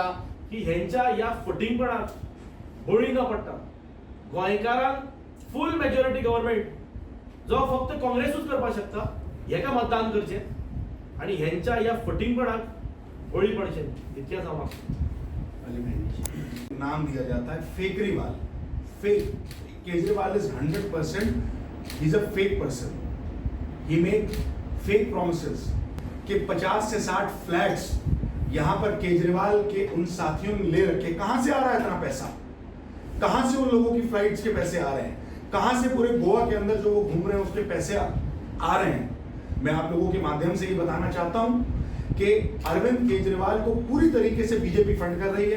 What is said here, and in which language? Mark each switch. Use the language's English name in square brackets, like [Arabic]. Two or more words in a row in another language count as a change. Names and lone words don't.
[Konkani] की ह्यांच्या या फटींगपणाक बळी न पडटा गोंयकारांक [English] full majority government [Konkani] जो फक्त काँग्रेसूच करपाक शकता हेका मतदान करचें आनी ह्यांच्या या फटींगपणाक बळी पडचें इतकेंच हांव मागतां। [Hindi] नाम दिया जाता है फेकरीवाल। [English] fake Kejriwal is 100% he's a fake person. He make fake promises [Hindi] कि 50 से 60 फ्लैट्स यहाँ पर केजरीवाल के उन साथियों ने ले रखे। कहां से आ रहा है इतना पैसा? कहां से उन लोगों की फ्लाइट्स के पैसे आ रहे हैं? कहां से पूरे गोवा के अंदर जो वो घूम रहे हैं उसके पैसे आ रहे हैं? मैं आप लोगों के माध्यम से ये बताना चाहता हूं कि अरविंद केजरीवाल को पूरी तरीके से बीजेपी फंड कर रही है।